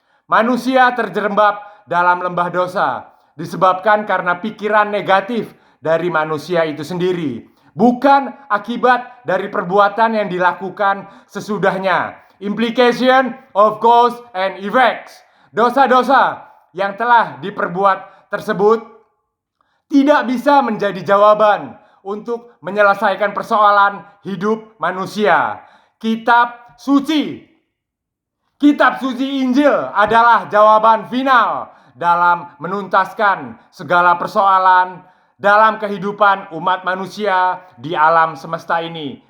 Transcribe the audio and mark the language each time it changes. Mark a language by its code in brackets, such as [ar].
[id] Manusia terjerembab dalam lembah dosa disebabkan karena pikiran negatif dari manusia itu sendiri, bukan akibat dari perbuatan yang dilakukan sesudahnya. [en] Implication of cause and effects. [id] Dosa-dosa yang telah diperbuat tersebut tidak bisa menjadi jawaban untuk menyelesaikan persoalan hidup manusia. Kitab suci Injil adalah jawaban final dalam menuntaskan segala persoalan dalam kehidupan umat manusia di alam semesta ini.